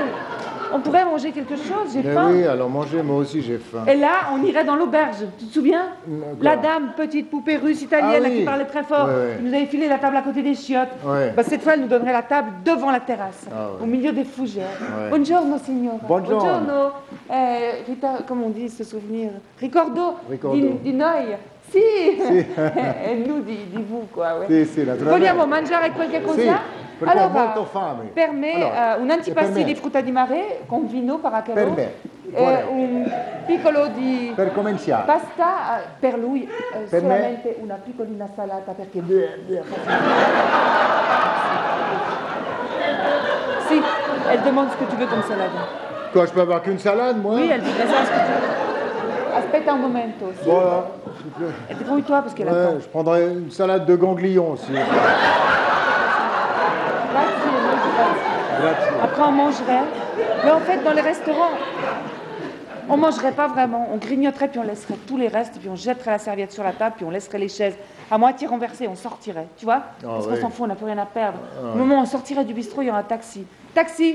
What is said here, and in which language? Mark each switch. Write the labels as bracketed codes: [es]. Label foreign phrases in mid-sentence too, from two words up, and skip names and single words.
[fr] On pourrait manger quelque chose, j'ai Mais faim. oui, alors manger, moi aussi j'ai faim. Et là, on irait dans l'auberge. Tu te souviens? La dame, petite poupée russe italienne Ah oui. qui parlait très fort, Ouais. qui nous avait filé la table à côté des chiottes. Ouais. Bah, cette fois, elle nous donnerait la table devant la terrasse, ouais. au milieu des fougères. Ouais. [it] Buongiorno, signora. Buongiorno. Buongiorno. [fr] Rita, comment on dit ce souvenir? [it] Ricordo. Ricordo. Di noi. Si. [fr] Et nous, di vous, quoi. Ouais. [it] Sì, naturalmente. Vogliamo mangiare qualche cosa? Sì, perché ho Allora, molto fame. per me Allora, un antipasti per me. di frutta di mare con vino paracadò. Per me. Un piccolo di Per cominciare. pasta per lui, Per me. solamente una piccolina salata perché... Si, [fr] elle demande ce que tu veux comme salade. Quoi, je peux avoir qu'une salade, moi? Oui, elle voudrait ça, ce que tu veux. [it] Aspetta un momento. Sì. [fr] Voilà, s'il vous plaît. Et débrouille-toi parce qu'elle Ouais, attend. je prendrais une salade de ganglions aussi. [it] Grazie, molto grazie. Grazie. [fr] Après, on mangerait. Mais en fait, dans les restaurants, on mangerait pas vraiment. On grignoterait, puis on laisserait tous les restes, puis on jetterait la serviette sur la table, puis on laisserait les chaises à moitié renversées, on sortirait. Tu vois? Parce qu'on oui. s'en fout, on n'a plus rien à perdre. Au moment où on sortirait du bistrot, il y aurait un taxi. Taxi!